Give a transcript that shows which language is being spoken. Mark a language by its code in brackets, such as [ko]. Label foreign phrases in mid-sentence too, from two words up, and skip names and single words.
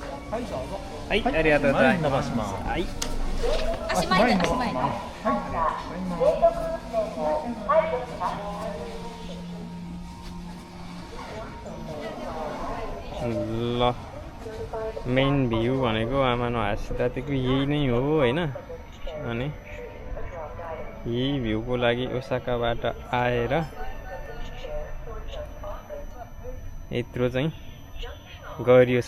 [ja] はい、ありがとうござい伸ばます。します。はい。足前で足前で。 [ne] ल मेन भ्यू भनेको आमा हाँस्दादेखि यही नै हो होइन। अनि यही भ्यूको लागि ओसाकाबाट आएर यत्रो चाहिँ गरियो।